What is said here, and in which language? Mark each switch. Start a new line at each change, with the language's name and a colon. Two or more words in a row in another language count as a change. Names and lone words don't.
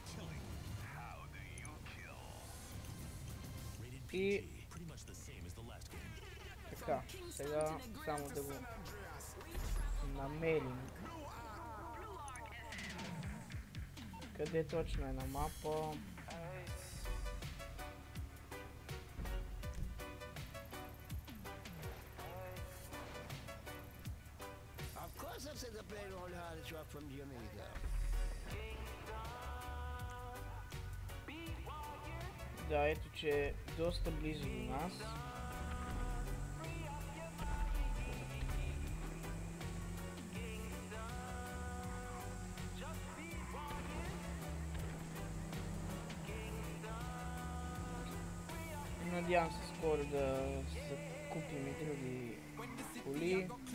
Bulgarian: И така, сега само да го намерим. Къде точно е на мапа?
English: I've said the play all the hardest rock from Jamaica.
Bulgarian: Да, ето че е доста близо до нас. Надявам се скоро да закупим и други коли.